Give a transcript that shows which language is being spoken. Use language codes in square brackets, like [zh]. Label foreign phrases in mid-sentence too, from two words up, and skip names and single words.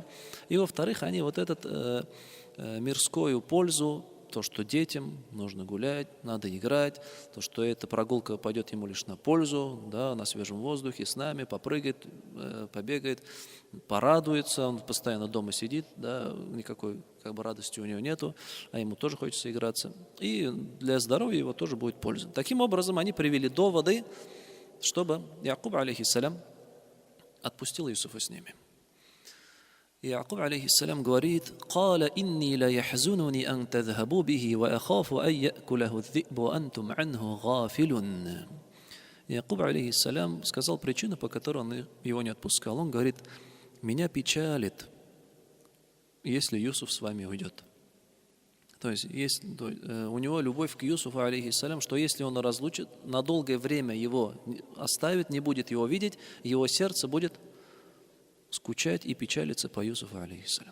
[ru] И во-вторых, они вот эту мирскую пользу, то, что детям нужно гулять, надо играть, то, что эта прогулка пойдет ему лишь на пользу, да, на свежем воздухе с нами, попрыгает, побегает, порадуется, он постоянно дома сидит, да, никакой как бы радости у него нету, а ему тоже хочется играться. И для здоровья его тоже будет польза. Таким образом, они привели доводы, чтобы Якуб, алейхиссалям, отпустил Юсуфа с ними. И Якуб, алейхиссалям, говорит: [ar] «قال إني ليحزنني أن تذهبوا به وأخاف أن يأكله الذئب وأنتم عنه غافلون». [ru] Якуб, алейхиссалям, сказал причину, по которой он его не отпускал. Он говорит: «Меня печалит, если Юсуф с вами уйдет». То есть у него любовь к Юсуфу, алейхиссалям, что если он разлучит, на долгое время его оставит, не будет его видеть, его сердце будет скучать и печалиться по Юсуфу, алейхиссалям.